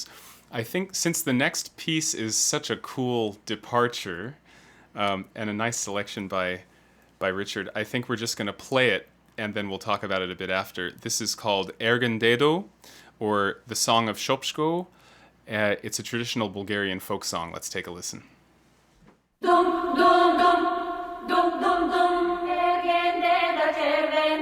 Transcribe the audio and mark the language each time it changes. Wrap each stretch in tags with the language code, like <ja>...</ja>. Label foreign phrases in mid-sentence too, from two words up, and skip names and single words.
<en>I think since the next piece is such a cool departure and a nice selection by Richard, I think we're just going to play it and then we'll talk about it a bit after. This is called Ergen Dedo, or the Song of Shopshko. It's a traditional Bulgarian folk song. Let's take a listen. Dum dum dum dum dum dum</en> <bg>Ерген деда червен</bg>